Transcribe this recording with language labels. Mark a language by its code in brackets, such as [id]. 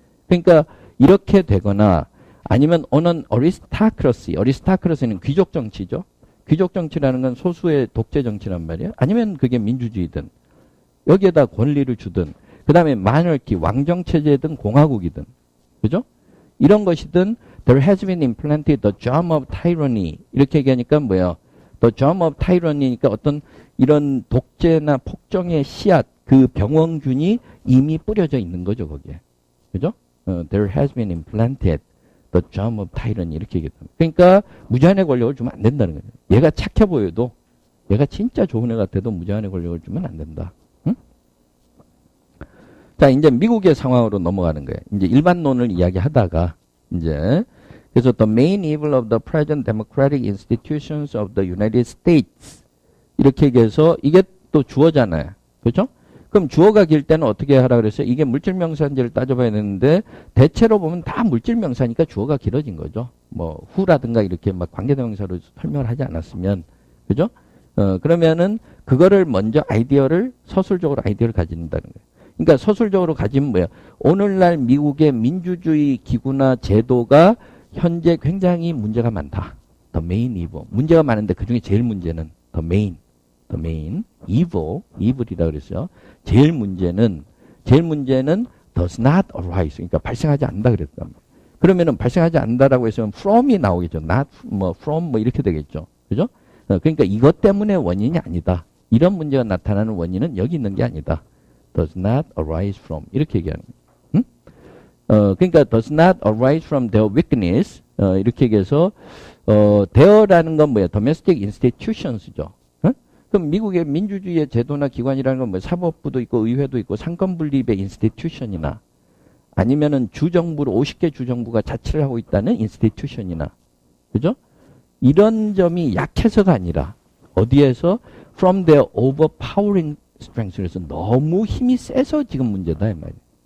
[ko] 그러니까 이렇게 되거나 아니면 어느 어리스타크러시는 귀족 정치죠. 귀족 정치라는 건 소수의 독재 정치란 말이에요. 아니면 그게 민주주의든 여기에다 권리를 주든 그 다음에 마너키 왕정 체제든 공화국이든 그죠? 이런 것이든 [en] there has been implanted the germ of tyranny [ko] 이렇게 얘기하니까 뭐야? [en] the germ of tyranny [ko] 니까 어떤 이런 독재나 폭정의 씨앗 그 병원균이 이미 뿌려져 있는 거죠 거기에. 그죠? [en] there has been implanted the germ of tyranny [ko] 이렇게 얘기했다. 그러니까 무제한의 권력을 주면 안 된다는 거예요. 얘가 착해 보여도 얘가 진짜 좋은 애 같아도 무제한의 권력을 주면 안 된다. 응? 자, 이제 미국의 상황으로 넘어가는 거예요. 이제 일반론을 이야기하다가 이제 그래서 [en] the main evil of the present democratic institutions of the United States [ko] 이렇게 얘기해서 이게 또 주어잖아요. 그렇죠? 그럼 주어가 길 때는 어떻게 하라 그랬어요? 이게 물질명사인지를 따져봐야 되는데 대체로 보면 다 물질명사니까 주어가 길어진 거죠. 뭐 who라든가 이렇게 막 관계대명사로 설명을 하지 않았으면 그죠? 그러면은 그거를 먼저 서술적으로 아이디어를 가진다는 거예요. 그러니까 서술적으로 가지면 뭐야? 오늘날 미국의 민주주의 기구나 제도가 현재 굉장히 문제가 많다. [en] The main evil. [ko] 문제가 많은데 그 중에 제일 문제는 [en] the main evil [ko] 이라 그랬어요. 제일 문제는 [en] does not arise. [ko] 그러니까 발생하지 않는다 그랬단 말이에요. 그러면은 발생하지 않는다라고 했으면 from이 나오겠죠. [en] not from [ko] 이렇게 되겠죠. 그죠? 그러니까 이것 때문에 원인이 아니다. 이런 문제가 나타나는 원인은 여기 있는 게 아니다. [en] does not arise from [ko] 이렇게 얘기하는 거예요. [en] 그러니까 does not arise from their weakness [ko] 이렇게 얘기해서 [en] their라는 [ko] 건 뭐야? [en] domestic institutions죠. [ko] 그럼 미국의 민주주의의 제도나 기관이라는 건 뭐 사법부도 있고 의회도 있고 상권분립의 인스티튜션이나 아니면은 주정부로 50개 주정부가 자치를 하고 있다는 인스티튜션이나 그죠? 이런 점이 약해서가 아니라 어디에서 [en] from their overpowering strength [ko] 그래서 너무 힘이 세서 지금 문제다 이 말이에요.